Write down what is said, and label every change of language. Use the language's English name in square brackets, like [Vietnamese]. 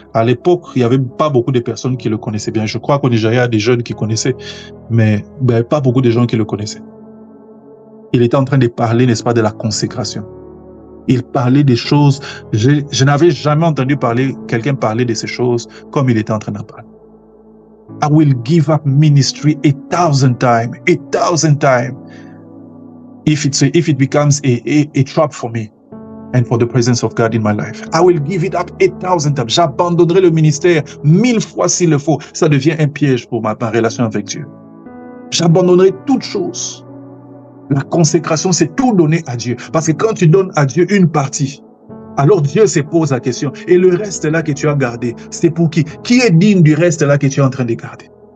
[French] À l'époque, il n'y avait pas beaucoup de personnes qui le connaissaient bien. Je crois qu'au Nigeria, il y a des jeunes qui connaissaient, mais pas beaucoup de gens qui le connaissaient. Il était en train de parler, n'est-ce pas, de la consécration. Il parlait des choses. Je n'avais jamais entendu quelqu'un parler de ces choses comme il était en train d'en parler. [English] I will give up ministry 1,000 times, 1,000 times. If it becomes a trap for me and for the presence of God in my life, I will give it up 1,000 times. [French] J'abandonnerai le ministère 1000 fois s'il le faut. Ça devient un piège pour ma relation avec Dieu. J'abandonnerai toute chose. La consécration, c'est tout donner à Dieu. Parce que quand tu donnes à Dieu une partie, alors Dieu se pose la question. Et le reste là que tu as gardé, c'est pour qui? Qui est digne du reste là que tu es en train de garder?